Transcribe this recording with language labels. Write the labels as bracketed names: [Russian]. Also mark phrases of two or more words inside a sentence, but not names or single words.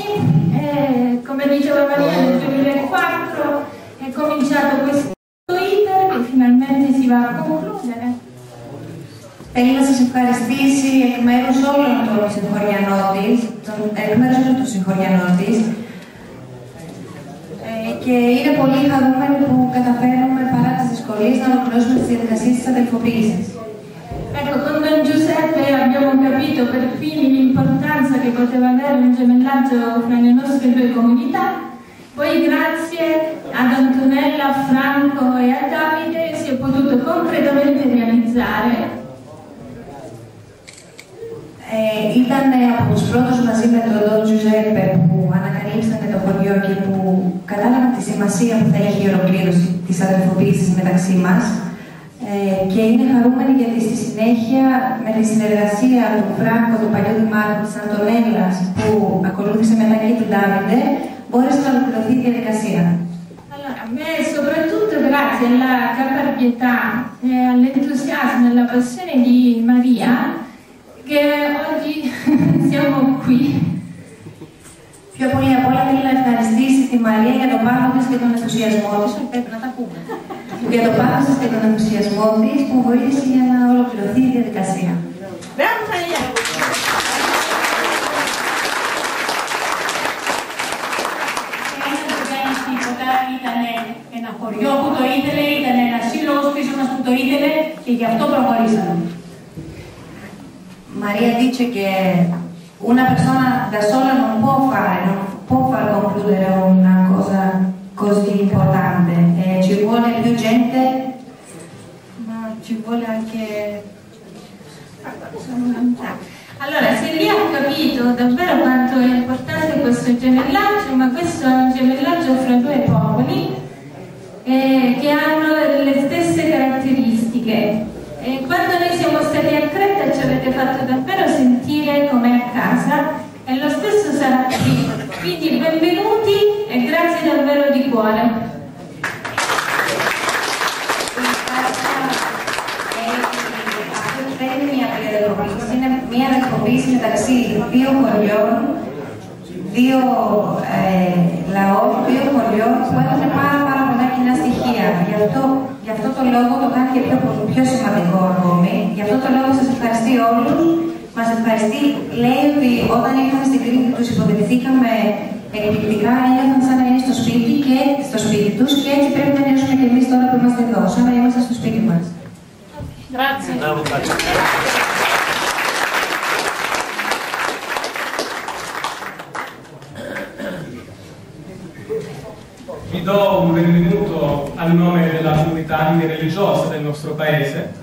[Italian] Come diceva Maria, nel 2004 è cominciato questo iter che finalmente si va a concludere. [Greek] Θέλει να σας ευχαριστήσει εκ μέρους όλων των συγχωριανών της, και είναι πολύ χαρούμενοι που καταφέρουμε παρά τις δυσκολίες να ολοκληρώσουμε τις διαδικασίες της αδελφοποίησης. [Italian] Ecco, con Don Giuseppe abbiamo capito per fine l'importanza che poteva avere un gemellaggio fra le nostre due comunità. Poi grazie ad Antonella, a Franco e a Davide si è potuto concretamente realizzare? [Greek] Ήταν από τους πρώτους μαζί με τον Don Giuseppe που ανακαλύψανε το χωριό και που κατάλαβαν τη σημασία που θα έχει η ολοκλήρωση της αδελφοποίησης μεταξύ μας. Και είναι χαρούμενοι γιατί στη συνέχεια με τη συνεργασία του Φράνκο, του παλιού δημάρχου της Αντωνέλλας που ακολούθησε μετά και του Ντάβιντε, μπόρεσε να ολοκληρωθεί η διαδικασία. [Italian] Allora, a me soprattutto grazie alla caparbietà e all'entusiasmo e alla passione di Maria che oggi siamo qui. [Greek] Πιο πολύ απ' όλα θέλω να ευχαριστήσει τη Μαρία για το πάθος της και τον ενθουσιασμό της, πρέπει να τα πούμε, για το πάθος της και τον ενθουσιασμό της που βοήθησε για να ολοκληρωθεί η διαδικασία. Μπράβο, Μαρία! Ήταν ένα χωριό που το ήθελε, ήταν ένα σύλλογος πίσω μας που το ήθελε και γι' αυτό προχωρήσαμε. [Italian] Maria dice che una persona da sola non può far concludere una cosa così importante, ci vuole più gente, ma ci vuole anche... Allora, se lì ha capito davvero quanto è importante questo gemellaggio, ma questo è un gemellaggio fra due popoli che hanno le stesse caratteristiche. E quando noi siamo stati a Creta ci avete fatto davvero sentire come a casa e lo stesso sarà qui. Quindi benvenuti e grazie davvero di cuore. [Greek] Είναι μια αδελφοποίηση μεταξύ δύο χωριών, δύο λαών, δύο χωριών που έχουν πάρα πολλά κοινά στοιχεία. Γι' αυτό το λόγο το κάνει και πιο σημαντικό ακόμη. Γι' αυτό το λόγο σας ευχαριστεί όλους. Μας ευχαριστεί, λέει ότι όταν ήρθαμε στην Κρήτη τους υποδεχθήκαμε εκπληκτικά, ένιωθαν σαν να είναι στο σπίτι τους και έτσι πρέπει να νιώσουμε και εμείς τώρα που είμαστε εδώ, σαν να είμαστε στο σπίτι μας. [Italian] Vi do un benvenuto al nome della comunità religiosa del nostro paese.